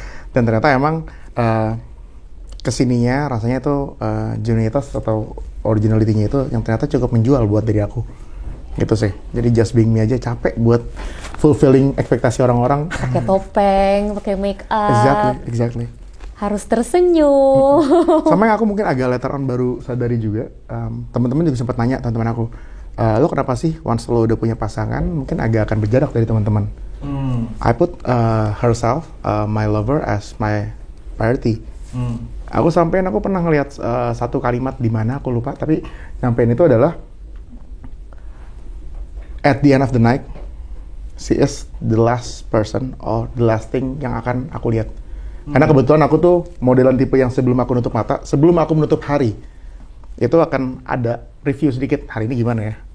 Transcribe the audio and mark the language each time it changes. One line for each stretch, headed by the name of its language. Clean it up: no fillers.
Indonesian: Dan ternyata emang kesininya rasanya itu genuinitas atau originality-nya itu yang ternyata cukup menjual buat diri aku. Gitu sih. Jadi
English: just being me
Indonesian: aja capek buat
English: fulfilling
Indonesian: ekspektasi orang-orang. Pakai topeng, pakai make up.
English: Exactly.
Indonesian: Harus tersenyum. Sama yang aku mungkin agak
English: later on
Indonesian: baru sadari juga. Teman-teman juga sempat nanya teman-teman aku, lo kenapa sih
English: once
Indonesian: lo udah punya pasangan mungkin agak akan berjarak dari teman-teman.
English: I put herself, my lover as my priority.
Indonesian: Aku pernah ngelihat satu kalimat di mana aku lupa, tapi nyampein itu adalah
English: at the end of the night, she is the last person or the last thing
Indonesian: yang akan aku lihat. Karena kebetulan aku tuh modelan tipe yang sebelum aku nutup mata, sebelum aku menutup hari, itu akan ada review sedikit, hari ini gimana ya?